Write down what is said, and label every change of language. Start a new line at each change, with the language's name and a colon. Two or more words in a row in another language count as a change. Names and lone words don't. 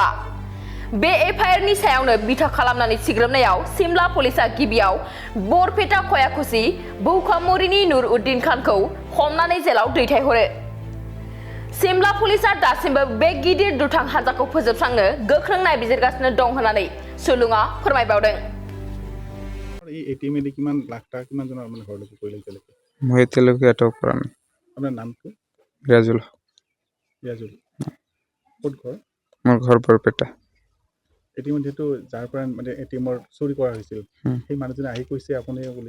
Bodo: बे एफआइआरनि सायावनो बिथा खालामनानै सिग्रोमनायाव सिमला पुलिसा गिबियाव बरपेटा खयाखुसि बौखामुरिनि नुर उद्दिन खानखौ हमनानै जेलाव दैथायहरो। सिमला पुलिसा दासिमबो बे गिदिर दुथां हानजाखौ फोजोबस्रांनो गोख्रों नायबिजिरगासिनो दं होननानै सुलुङा फोरमायबावदों।
Assamese: এটিএমে কিমান লাখ টাকা কিমান জনৰ মানে ঘৰলৈকে কৰিলে এতিয়ালৈকে? মই এতিয়ালৈকে এটাও কৰা নাই। আপোনাৰ নামটো? ৰাজুল। ৰাজুল। ক'ত ঘৰ? মোৰ ঘৰ বৰপেটা। এটিএমত যেহেতু যাৰ পৰা মানে এটিএমৰ চুৰি কৰা হৈছিল সেই মানুহজনে আহি কৈছে আপুনি বুলি?